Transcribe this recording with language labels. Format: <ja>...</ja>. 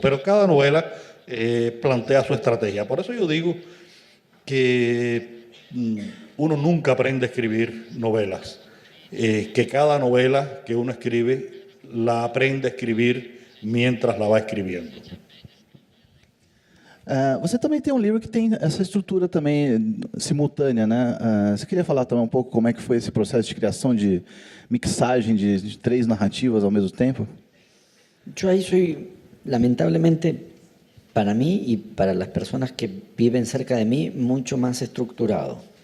<es>Pero cada novela plantea su estrategia. Por eso yo digo que uno nunca aprende a escribir novelas, que cada novela que uno escribe la aprende a escribir mientras la va escribiendo.</es> <pt>Você também tem um livro que tem essa estrutura também simultânea, né? Você queria falar também um pouco como é que foi esse processo de criação, de mixagem de 3 narrativas ao mesmo tempo?</pt> <es>Yo ahí soy, lamentablemente, para mí y para las personas que viven cerca de mí, mucho más estructurado.</es>